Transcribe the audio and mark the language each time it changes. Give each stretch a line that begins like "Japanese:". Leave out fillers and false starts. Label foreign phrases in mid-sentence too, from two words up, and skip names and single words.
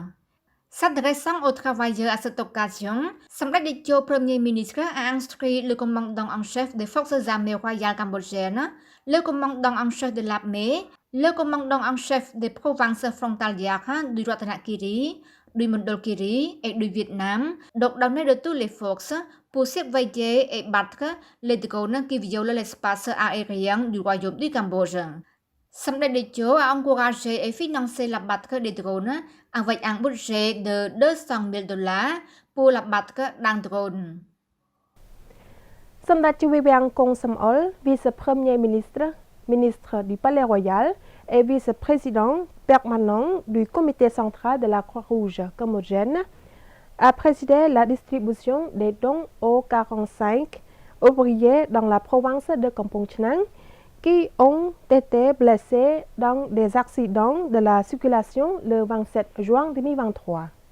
French: S'adressant aux travailleurs à cette occasion, Samdech Techo, Premier ministre, a instruit le commandant en chef des forces armées royales cambodgiennes, le commandant en chef de l'armée, le commandant en chef des provinces frontalières du Ratanakiri, du Mondulkiri et du Vietnam, d'ordonner de toutes les forces pour surveiller et battre les drones qui violent l'espace aérien du Royaume du Cambodge. Samdech Techo a encouragé et financé l'abattre des drones avec un budget de 200 000 dollars pour l'abattre d'un drone. សម្ដេចជីវីវាំងគង់សំអុល vice-premier ministre du Palais Royal et vice-président permanent du comité central de la Croix-Rouge cambodgienne, a présidé la distribution des dons aux 45 ouvriers dans la province de Kampong Chhnang qui ont été blessés dans des accidents de la circulation le 27 juin 2023.